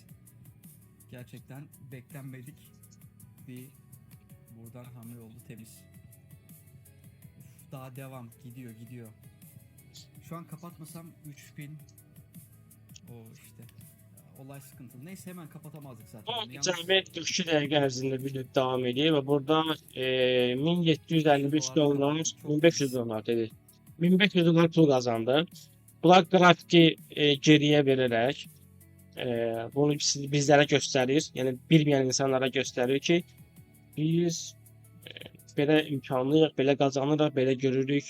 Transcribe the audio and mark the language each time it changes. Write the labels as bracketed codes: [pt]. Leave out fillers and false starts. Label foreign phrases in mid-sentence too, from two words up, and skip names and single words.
[tr] Gerçekten beklenmedik bir buradan hamle oldu, temiz. Uf, daha devam, gidiyor. Şu an kapatmasam 3000 o işte. Olay sıkıntılı. Neyse hemen kapatamazdık zaten. O Yalnız [az] cəmi 42 dəqiqə ərzində video davam edir və burada 1755 dollar, 1500 dollar dedi. 1500 dollar pul qazandı. Bunlar grafiki geriyə verərək bunu bizlərə göstərir. Yəni bilməyən insanlara göstərir ki, biz belə imkanlıyıq, belə qazanırıq, belə görürük.